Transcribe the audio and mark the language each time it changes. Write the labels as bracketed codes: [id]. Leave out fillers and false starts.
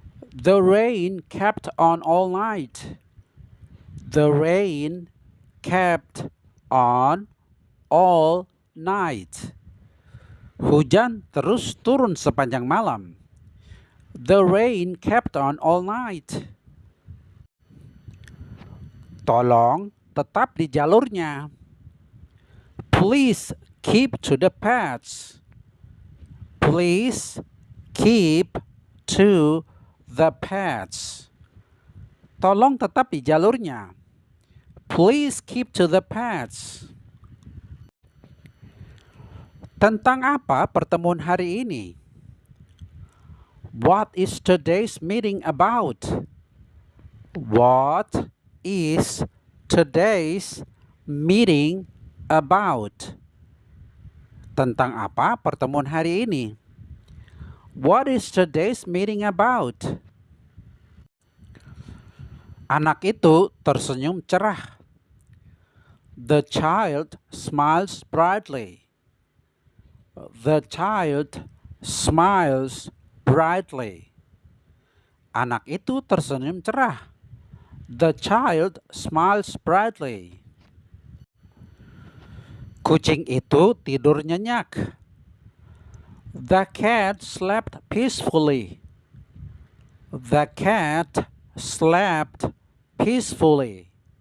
[en] The rain kept on all night. The rain kept on all night. [id] Hujan terus turun sepanjang malam. [en] The rain kept on all night. [id] Tolong tetap di jalurnya. [en] Please keep to the paths. Please keep to the paths. [id] Tolong tetap di jalurnya. [en] Please keep to the paths. [id] Tentang apa pertemuan hari ini? [en] What is today's meeting about? What is today's meeting about? [id] Tentang apa pertemuan hari ini? [en] What is today's meeting about? [id] Anak itu tersenyum cerah. [en] The child smiles brightly. The child smiles brightly. [id] Anak itu tersenyum cerah. [en] The child smiles brightly. [id] Kucing itu tidur nyenyak. [en] The cat slept peacefully. The cat slept peacefully.